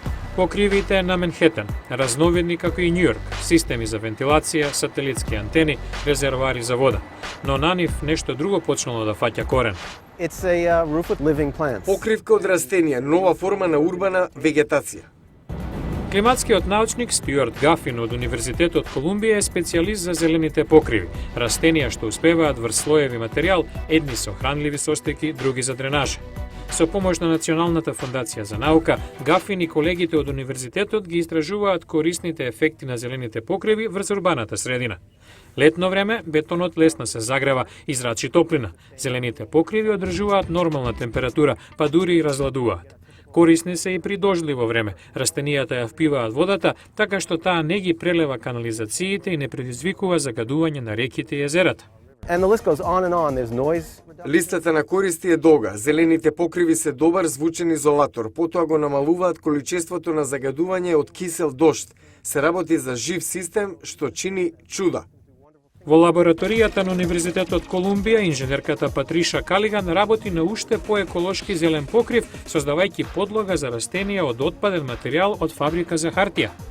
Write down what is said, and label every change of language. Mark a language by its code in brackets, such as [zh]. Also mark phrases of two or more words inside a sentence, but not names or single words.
[mk] Покривите на Манхетен, разновидни како и Њујорк, системи за вентилација, сателитски антени, резервоари за вода. Но на нив нешто друго почнало да фаќа корен. [en] It's a roof with living plants. [mk] Покривка од растенија, нова форма на урбана вегетација. Климатскиот научник Стюарт Гафин од Универзитетот Колумбија е специјалист за зелените покриви, растенија што успеваат врз слоеви материјал, едни со хранливи состеки, други за дренаж. Со помош на Националната фондација за наука, Гафин и колегите од универзитетот ги истражуваат корисните ефекти на зелените покриви врз урбаната средина. Летно време бетонот лесно се загрева и зрачи топлина. Зелените покриви одржуваат нормална температура, па дури и разладуваат. Корисни се и при дождливо време. Растенијата ја впиваат водата, така што таа не ги прелева канализациите и не предизвикува загадување на реките и езерата. [en] And the list goes on and on. There's noise. [mk] Листата на користи е долга. Зелените покриви се добар звучен изолатор, потоа го намалуваат количеството на загадување од кисел дожд. Се работи за жив систем што чини чуда. Во лабораторијата на Универзитетот Колумбија, инженерката Патриша Калиган работи на уште поеколошки зелен покрив, создавајќи подлога за растенија од отпаден материјал од фабрика за хартија.